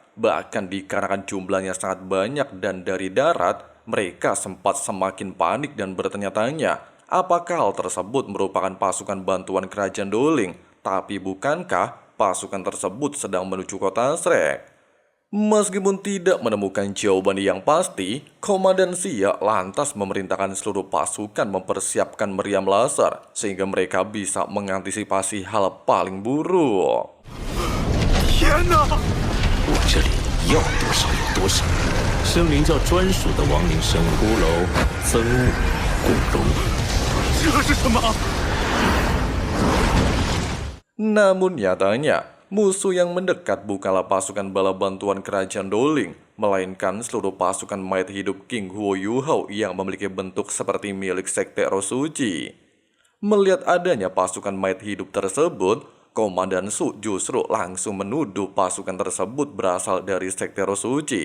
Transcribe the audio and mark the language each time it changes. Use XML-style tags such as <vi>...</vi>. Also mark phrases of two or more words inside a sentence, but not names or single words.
<id>Bahkan dikarenakan jumlahnya sangat banyak dan dari darat, mereka sempat semakin panik dan bertanya-tanya, apakah hal tersebut merupakan pasukan bantuan kerajaan Doling, tapi bukankah pasukan tersebut sedang menuju kota Shrek? Meskipun tidak menemukan jawaban yang pasti, Komandan Xia lantas memerintahkan seluruh pasukan mempersiapkan meriam laser sehingga mereka bisa mengantisipasi hal paling buruk.</id> <zh>天哪！我这里要多少有多少，生灵教专属的亡灵生物骷髅增物共荣。这是什么？</zh> <id>Namun nyatanya, musuh yang mendekat bukanlah pasukan bala bantuan kerajaan Doling, melainkan seluruh pasukan mayat hidup King Huo Yuho yang memiliki bentuk seperti milik Sekte Roh Suci. Melihat adanya pasukan mayat hidup tersebut, Komandan Su justru langsung menuduh pasukan tersebut berasal dari Sekte Roh Suci.</id>